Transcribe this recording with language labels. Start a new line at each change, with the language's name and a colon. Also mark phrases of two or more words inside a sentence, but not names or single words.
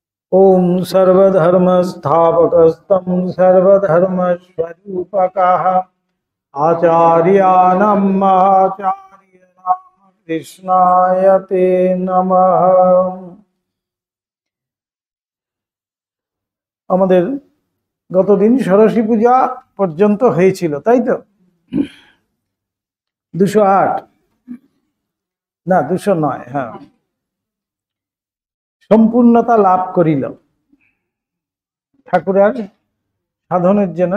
Sanskrit: ओम सर्वधर्मस्थापकस्तं सर्वधर्मस्वरूपकः आचार्याणाम् आचार्यणां कृष्णाय ते नमः।
Bangla: আমাদের গতদিন ষোড়শী পূজা পর্যন্ত হয়েছিল, তাই তো? 208 না 209, হ্যাঁ, সম্পূর্ণতা লাভ করিল ঠাকুরের সাধনের জন্য।